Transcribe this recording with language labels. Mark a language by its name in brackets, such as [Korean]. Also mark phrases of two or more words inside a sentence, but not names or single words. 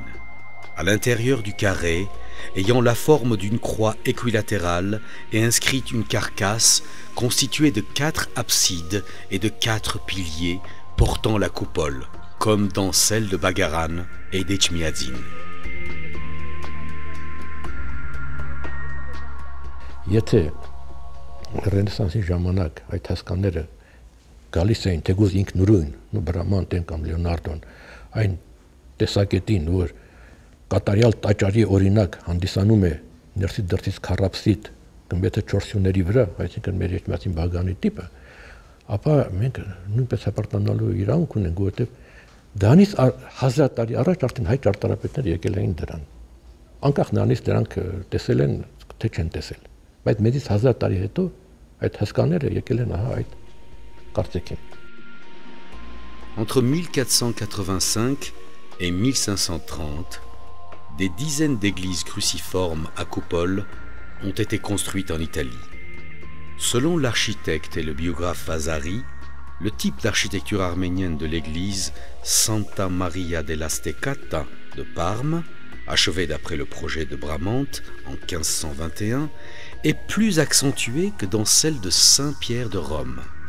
[French] À l'intérieur du carré, ayant la forme d'une croix équilatérale, est inscrite une carcasse constituée de 4 absides et de 4 piliers portant la coupole, comme dans celle de Bagaran et d'Echmiadzin. [Armenian] Եթե Ռենեսանսի ժամանակ այդ հասկանները գալիս էին թեկուզ ինքնուրույն, Բրամանտեն կամ Լեոնարդոն, այն տեսակետին, որ կատարյալ տաճարի օրինակ հանդիսանում է ներսից դրսից քառապսիդ գմբեթը 4 սյուների վրա, այսինքն մեր Էջմիածին Բաղանի տիպը, ապա մենք նույնպես հպարտանալու իրավունք ունենք, որովհետև դրանից 1000 տարի առաջ արդեն հայ ճարտարապետներ եկել էին դրան։ Անկախ նրանից դրանք տեսել են, թե չեն տեսել, բայց մեզից 1000 տարի հետո այդ հասկաները եկել են ահա այդ կարծիքին։ [French] Entre 1485 et 1530, des dizaines d'églises cruciformes à coupole ont été construites en Italie. Selon l'architecte et le biographe Vasari, le type d'architecture arménienne de l'église Santa Maria della Steccata de Parme, achevée d'après le projet de Bramante en 1521, est plus accentué que dans celle de Saint-Pierre de Rome.